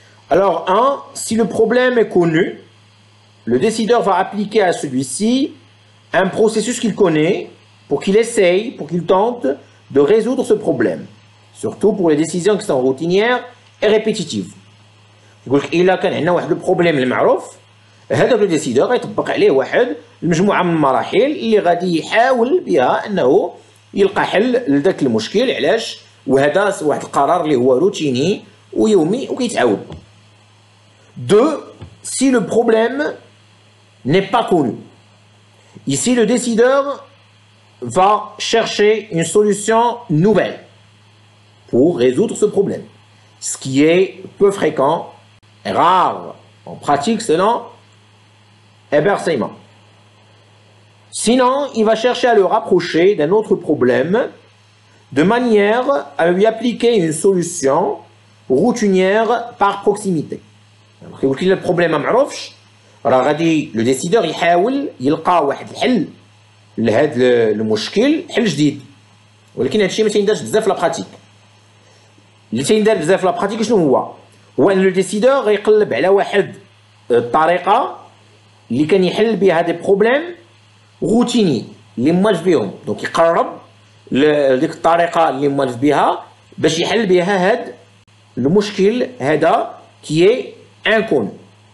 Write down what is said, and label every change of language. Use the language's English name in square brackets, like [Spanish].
[French] Alors, si le problème est connu, le décideur va appliquer à celui-ci un processus qu'il connaît pour qu'il essaye, pour qu'il tente de résoudre ce problème. Surtout pour les décisions qui sont routinières et répétitives. Il a un problème [Arabic] المعروف هذا الديسيدور غيطبق عليه واحد المجموعه من المراحل اللي غادي يحاول بها انه يلقى حل لذاك المشكل. علاش؟ وهذا واحد القرار اللي هو روتيني ويومي وكيتعاود. 2. [French] Si le problème n'est pas connu. Ici, le décideur va chercher une solution nouvelle pour résoudre ce problème. Ce qui est peu fréquent, rare en pratique selon Eber-Seyman. Sinon, il va chercher à le rapprocher d'un autre problème de manière à lui appliquer une solution routinière par proximité. [Arabic] كيقول لك الا البروبليم ما معروفش راه غادي لو ديسيدور يحاول يلقى واحد الحل لهذا المشكل، حل جديد. ولكن هادشي ما تيندارش بزاف في لابراتيك. اللي تيندار بزاف في لابراتيك شنو هو؟ هو ان لو ديسيدور غيقلب على واحد الطريقه اللي كان يحل بها دي بروبليم روتيني اللي موالف بهم، دونك يقرب لديك الطريقه اللي موالف بها باش يحل بها هاد المشكل هذا كي انكون.